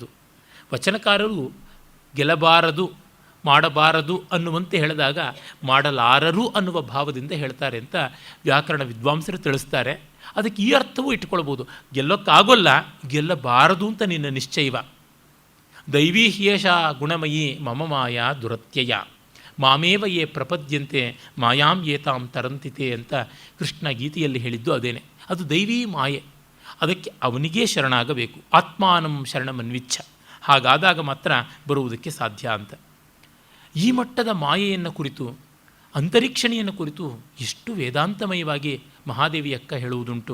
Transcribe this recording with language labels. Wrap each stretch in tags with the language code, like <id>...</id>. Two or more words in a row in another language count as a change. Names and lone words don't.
<kn>ವಚನಕಾರರು ಗೆಲ್ಲಬಾರದು, ಮಾಡಬಾರದು ಅನ್ನುವಂತೆ ಹೇಳಿದಾಗ ಮಾಡಲಾರರು ಅನ್ನುವ ಭಾವದಿಂದ ಹೇಳ್ತಾರೆ ಅಂತ ವ್ಯಾಕರಣ ವಿದ್ವಾಂಸರು ತಿಳಿಸ್ತಾರೆ. ಅದಕ್ಕೆ ಈ ಅರ್ಥವೂ ಇಟ್ಕೊಳ್ಬೋದು. ಗೆಲ್ಲೋಕ್ಕಾಗೋಲ್ಲ, ಗೆಲ್ಲಬಾರದು ಅಂತ ನಿನ್ನ ನಿಶ್ಚಯವ.</kn> <sa>ದೈವೀ ಹ್ಯೇಷ ಗುಣಮಯಿ ಮಮ ಮಾಯಾ ದುರತ್ಯಯ ಮಾಮೇವ ಯೇ ಪ್ರಪದ್ಯಂತೆ ಮಾಯಾಂ ಏತಾಂ ತರಂತಿತೆ</sa> <kn>ಅಂತ ಕೃಷ್ಣ ಗೀತೆಯಲ್ಲಿ ಹೇಳಿದ್ದು ಅದೇನೆ. ಅದು ದೈವೀ ಮಾಯೆ. ಅದಕ್ಕೆ ಅವನಿಗೇ ಶರಣಾಗಬೇಕು.</kn> <sa>ಆತ್ಮಾನಂ ಶರಣಮನ್ವಿಚ್ಛ.</sa> <kn>ಹಾಗಾದಾಗ ಮಾತ್ರ ಬರುವುದಕ್ಕೆ ಸಾಧ್ಯ ಅಂತ. ಈ ಮಟ್ಟದ ಮಾಯೆಯನ್ನು ಕುರಿತು, ಅಂತರಿಕ್ಷಣೆಯನ್ನು ಕುರಿತು ಎಷ್ಟು ವೇದಾಂತಮಯವಾಗಿ ಮಹಾದೇವಿ ಅಕ್ಕ ಹೇಳುವುದುಂಟು.</kn>